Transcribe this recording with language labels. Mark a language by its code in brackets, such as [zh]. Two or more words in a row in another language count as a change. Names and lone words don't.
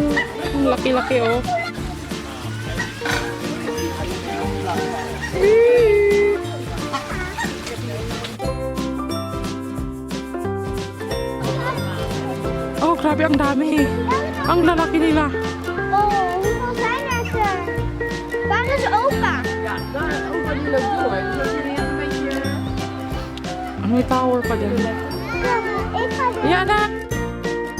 [tl] Ang laki-laki, oh. Oh, grabe, ang dami. Ang lalaki nila. [nl] Oh, hoeveel zijn er? Waar is opa? Ja, daar opa die loopt door. Een beetje... [tl] May tower pa dyan. [nl] Ik ga Ja, na!